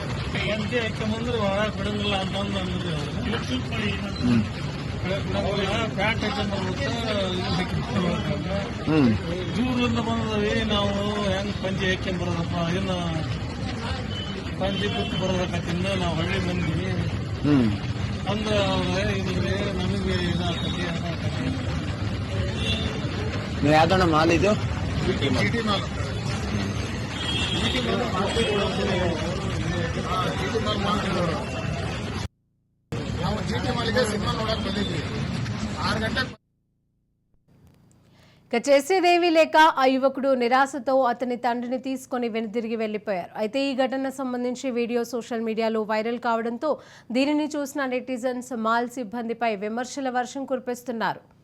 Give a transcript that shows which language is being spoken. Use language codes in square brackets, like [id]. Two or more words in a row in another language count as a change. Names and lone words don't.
[kn] ಪಂಚೆ ಹಾಕೊಂಡ್ರೆ ಒಳಗೆ ಬಿಡಂಗಿಲ್ಲ ಅಂತಂದು ಅಂದಿದ್ರು. ಪ್ಯಾಂಟ್ ದೂರದಿಂದ ಬಂದವಿ ನಾವು ಹೆಂಗ್ ಪಂಚೆ ಹಾಕೊಂಡ್ ಬರೋದಪ್ಪ, ಇನ್ನು ಪಂಚೆ ಬಿಟ್ಟು ಬರೋದಕ್ಕಿಂತ ನಾವು ಹಳ್ಳಿ ಮಂದಿ ಅಂದ್ರೆ ಇದ್ರೆ ನಮಗೆ ಇದಾಗ್ತದೆ. ಯಾವ್ದಣ್ಣ ಮಾಲ್ ಇದು? ಜಿಟಿ ಮಾಲ್. ನಾವು ಜಿಟಿ ಮಾಲ್ಗೆ ಸಿನಿಮಾ ನೋಡಕ್ ಬಂದಿದ್ವಿ 6 గంటలకు. [te] ఇక చేసేదేవీ లేక ఆ యువకుడు నిరాశతో అతని తండ్రిని తీసుకొని వెనుదిరిగి వెళ్లిపోయారు. అయితే ఈ ఘటన సంబంధించి వీడియో సోషల్ మీడియాలో వైరల్ కావడంతో దీనిని చూసిన నెటిజన్స్ మాల్ సిబ్బందిపై విమర్శల వర్షం కురిపిస్తున్నారు.